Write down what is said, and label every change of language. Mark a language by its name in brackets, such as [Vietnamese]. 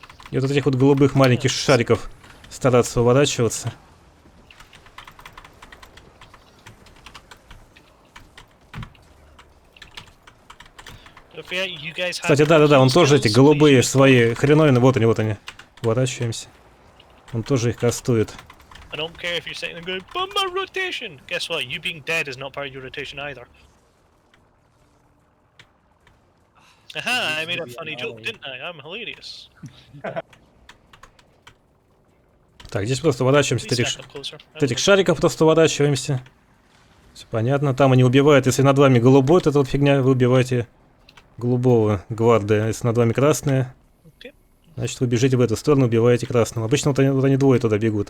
[Russian] И вот этих вот голубых маленьких шариков стараться уворачиваться. Кстати, да, он тоже эти голубые свои хреновины, вот они. Уворачиваемся. Он тоже их кастует. [English] I don't care if you're sitting there going, but my rotation! Guess what? You being dead is not part of your rotation either. Aha, I made a funny joke, didn't I? I'm hilarious. [Russian] Так, здесь просто уворачиваемся от этих шариков, просто уворачиваемся. Все понятно, там они убивают, если над вами голубой, это вот фигня, вы убиваете голубого гварда, если над вами красные. Значит, вы бежите в эту сторону, убиваете красного. Обычно вот они двое туда бегут.